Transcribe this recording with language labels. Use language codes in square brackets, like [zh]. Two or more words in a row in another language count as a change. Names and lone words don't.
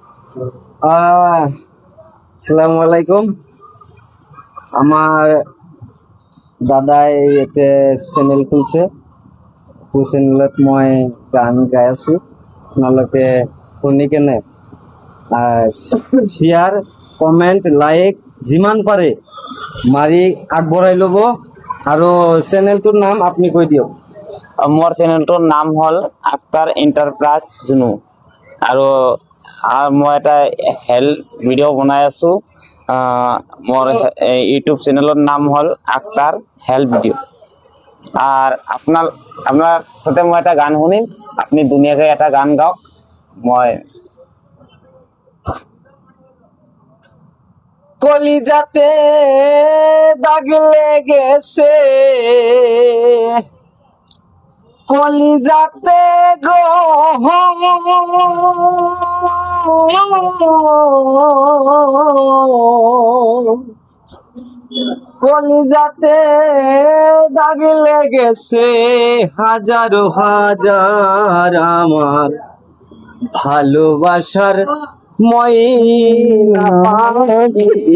[bn] আসসালামু আলাইকুম। আমার দাদাই একটা চ্যানেল খুলছে, [as] চ্যানেলত মই গান গাই আছো। আপোনালোকে শুনি কেনে [en] share comment like [as] যিমান পাৰে মাৰি আগবঢ়াই ল'ব। আৰু চেনেলটোৰ নাম আপুনি কৈ দিয়ক। মোৰ চেনেলটোৰ নাম হ'ল আখতাৰ এণ্টাৰপ্ৰাইজ জুনু, আৰু মই এটা [en] health video' [as] বনাই আছো। মোৰ ইউটিউব চেনেলৰ নাম হ'ল আখতাৰ হেল্থ ভিডিঅ'। [bn] আর আপনার সাথে [as] মই এটা গান শুনিম, আপনি ধুনীয়াকৈ এটা গান গাওক। মই [bn] কলিজাতে দাগ লেগেছে, কলিজাতে গো কলিজাতে দাগ লেগেছে, হাজারো হাজার আমার ভালোবাসার ময়না পাখি,